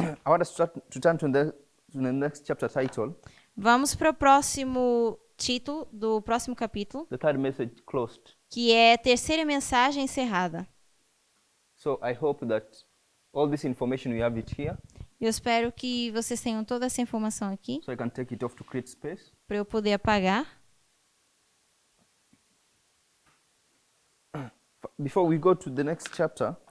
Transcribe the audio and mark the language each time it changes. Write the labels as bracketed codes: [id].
[en] I want us to turn to the next chapter title, [pt] Vamos para o próximo título do próximo capítulo, [en] the third message closed. [pt] que é Terceira Mensagem Encerrada. [en] So I hope that all this information we have it here, [pt] Eu espero que vocês tenham toda essa informação aqui [en] so I can take it off to create space. [pt] para eu poder apagar. [en] Before we go to the next chapter,